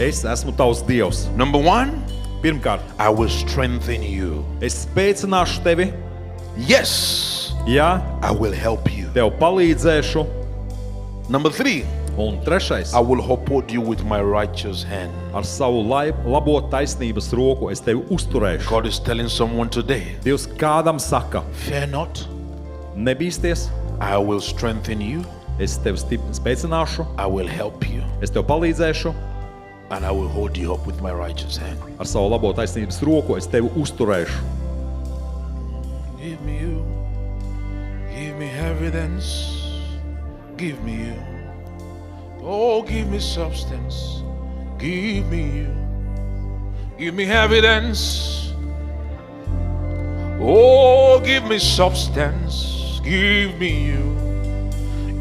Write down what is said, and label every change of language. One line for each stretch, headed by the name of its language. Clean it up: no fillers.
Latvian: es esmu tavs Dievs.
English: Number one,
Latvian: Pirmkārt,
English: I will strengthen you.
Latvian: es spēcināšu tevi,
English: Yes,
Latvian: ja
English: I will help you.
Latvian: tev palīdzēšu.
English: Number three,
Latvian: Un trešais,
English: I will uphold you with my righteous hand.
Latvian: ar savu labo taisnības roku es tevi uzturēšu.
English: God is telling someone today,
Latvian: Dievs kādam saka,
English: fear not,
Latvian: nebīsties,
English: I will strengthen you,
Latvian: es tevi spēcināšu,
English: I will help you,
Latvian: es tev palīdzēšu,
English: and I will hold you up with my righteous hand.
Latvian: ar savu labo taisnības roku es tevi uzturēšu.
English: Give me you, give me evidence, give me you. Oh, give me substance, give me you. Give me evidence. Oh, give me substance, give me you.